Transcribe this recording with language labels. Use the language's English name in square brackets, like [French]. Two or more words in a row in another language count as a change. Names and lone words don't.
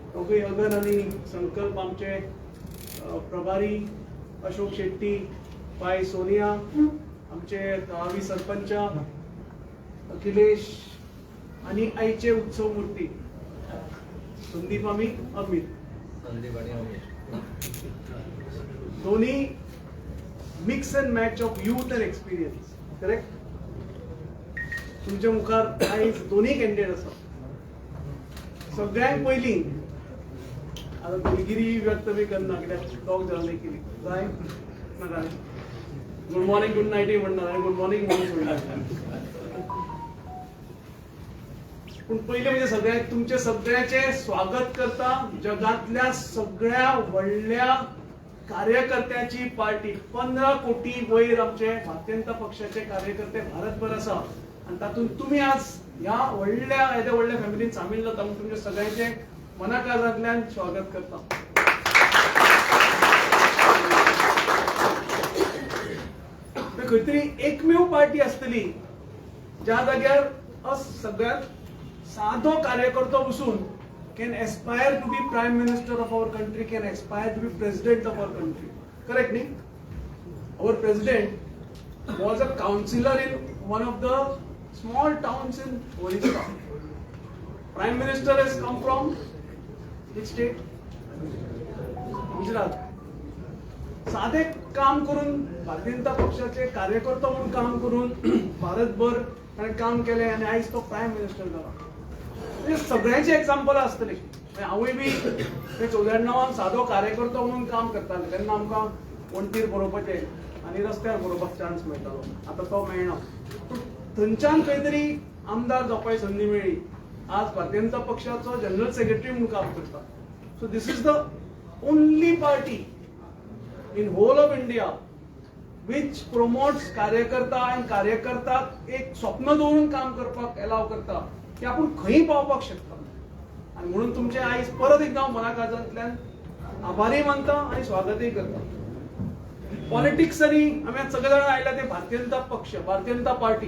[Marathi] दोघे अगन आणि संकल्प आमचे प्रभारी अशोक शेट्टी, बाई सोनिया, आमचे गावी सरपंच अखिलेश आणि आईचे उत्सव मूर्ती संदीप आणि अमित, दोन्ही [English] mix and match of youth and experience. [Marathi] करेक्ट? [Konkani] तुमच्या मुखार आयज दोन्ही कॅन्डिडेट आसा. सगळ्यांत पयली आता दिलगिरी व्यक्त बी करना कित्याक टॉक जाल्ली केली जाय नाका. [Marathi] गुड मॉर्निंग गुड नाईट म्हणणार आणि गुड मॉर्निंग म्हणून सोडणार. पण पहिले म्हणजे सगळ्यात तुमचे सगळ्याचे स्वागत करता जगातल्या सगळ्या व्हडल्या कार्यकर्त्याची पार्टी. [Konkani] 15 कोटी वयर आमचे भारतीय जनता पक्षाचे कार्यकर्ते भारतभर आसा आणि तातूंत तुम्ही आज ह्या व्हडल्या व्हडल्या फॅमिलीन सामील जाता म्हणून तुमचे सगळ्यांचे मनाकारांतल्यान स्वागत करता. खंय तरी एकमेव पार्टी आसतली ज्या जाग्यार सगळ्यात साधो कार्यकर्तो बसून [English] can aspire to be prime minister of our country, can aspire to be president of our country. Correct me? Our president was a councillor in one of the small towns in Orissa. Prime minister has come from which state? Gujarat. [Konkani] साधे काम करून भारतीय जनता पक्षाचे कार्यकर्तो म्हणून काम करून भारतभर ताणें काम केलें आणि आयज तो [English] prime minister [Konkani] जाला. सगळ्यांचे एक्झाम्पल असतले. हांवूय बी 94 साधो कार्यकर्तो म्हणून काम करताले तेन्ना आमकां वणटीर बरोवपाचे आनी रस्त्यार बरोवपाक चान्स मेळटालो. आतां तो मेळना. पूण थंयच्यान खंय तरी आमदार जावपाची संदी मेळ्ळी. आज भारतीय जनता पक्षाचो [English] general secretary [Konkani] म्हणून काम करता. [English] so this is the only party in whole of India which promotes [Konkani] कार्यकर्ता आनी कार्यकर्त्याक एक स्वप्न दवरून काम करपाक एलाव करता की आपण खंय पावपाक शकता. आणि म्हणून तुमचे आयज परत एकदा मनाकारांतल्यान आभारी मानता आणि स्वागतही करता. पॉलिटिक्सांनी आमी आज सगळे जाण आयला ते भारतीय जनता पक्ष, भारतीय जनता पार्टी.